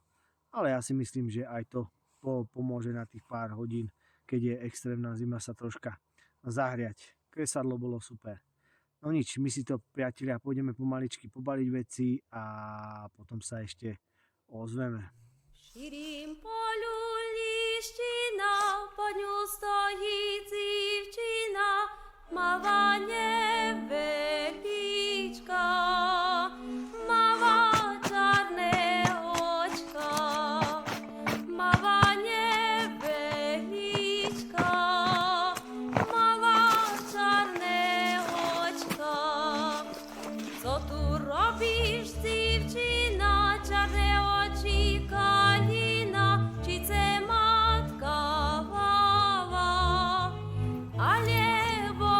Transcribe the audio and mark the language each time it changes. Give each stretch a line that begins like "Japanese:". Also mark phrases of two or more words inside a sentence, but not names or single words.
Slovak: Ale ja si myslím, že aj to pomôže na tých pár hodín, keď je extrémna zima, sa troška zahriať. Kresadlo bolo super. No nič, my si to, priatelia, pôjdeme pomaličky pobaliť veci a potom sa ešte ozveme.
Ukrainian: Ширім полю ліщина, по ню стоїть дівчина, мала невеличка, мала чорне очка, мала невеличка, мала чорне очка.
Polish: Co tu robisz, dziewczyna, czarne oczy kalina, czy ce matka wała, ale